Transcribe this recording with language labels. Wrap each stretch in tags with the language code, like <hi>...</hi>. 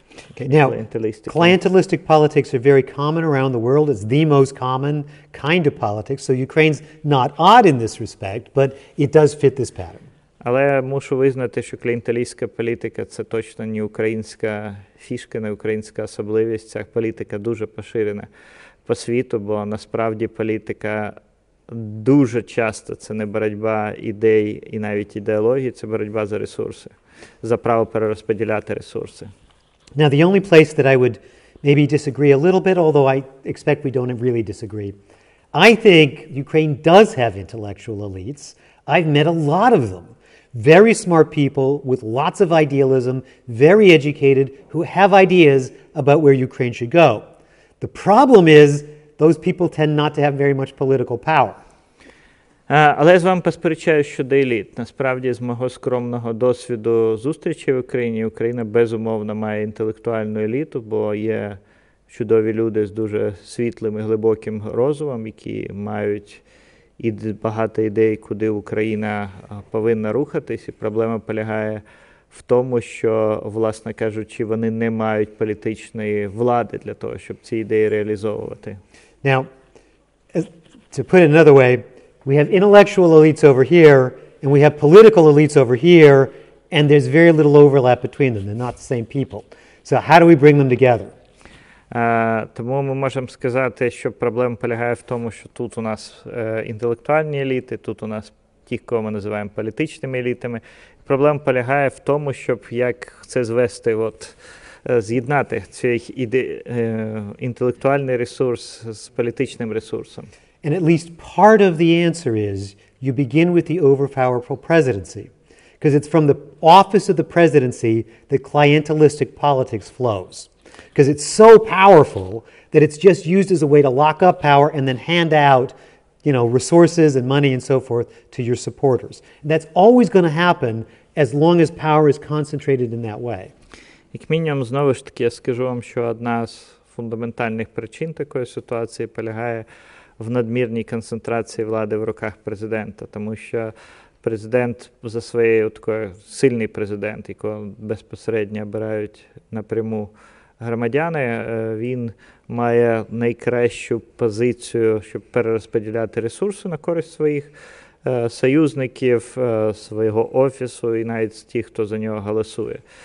<en>Okay, now, clientelistic politics are very common around the world. It's the most common kind of politics. So Ukraine's not odd in this respect, but it does fit this pattern.</en> <uk>Але мушу визнати, що клієнтелістська політика – це точно не українська фішка, не українська особливість. Ця політика дуже поширена по світу, бо насправді політика дуже часто це не боротьба ідей і навіть ідеології, це боротьба за ресурси, за право перерозподіляти ресурси.</uk> <en>Now, the only place that I would maybe disagree a little bit, although I expect we don't really disagree, I think Ukraine does have intellectual elites. I've met a lot of them. Very smart people with lots of idealism, very educated, who have ideas about where Ukraine should go. The problem is those people tend not to have very much political power.</en> <uk>Але я з вами посперечаю щодо еліт. Насправді, з мого скромного досвіду зустрічі в Україні, Україна безумовно має інтелектуальну еліту, бо є чудові люди з дуже світлим і глибоким розумом, які мають багато ідей, куди Україна повинна рухатись. І проблема полягає в тому, що, власне кажучи, вони не мають політичної влади для того, щоб ці ідеї реалізовувати.</uk> <en>Now, to put it another way, we have intellectual elites over here, and we have political elites over here, and there's very little overlap between them. They're not the same people. So how do we bring them together?</en> <uk>Тому ми можемо сказати, що проблема полягає в тому, що тут у нас інтелектуальні еліти, тут у нас ті, кого ми називаємо політичними елітами. Проблема полягає в тому, щоб як це звести, з'єднати цей інтелектуальний ресурс з політичним ресурсом.</uk> <en>And at least part of the answer is you begin with the overpowerful presidency, because it's from the office of the presidency that clientelistic politics flows. Because it's so powerful that it's just used as a way to lock up power and then hand out, resources and money and so forth to your supporters. And that's always going to happen as long as power is concentrated in that way.</en> <uk>Як мінімум, знову ж таки, я скажу вам, що одна з фундаментальних причин такої ситуації полягає в надмірній концентрації влади в руках президента, тому що президент за своєю такою сильний президент, якого безпосередньо обирають напряму громадяни, він має найкращу позицію, щоб перерозподіляти ресурси на користь своїх союзників, свого офісу і навіть тих, хто за нього голосує.</uk>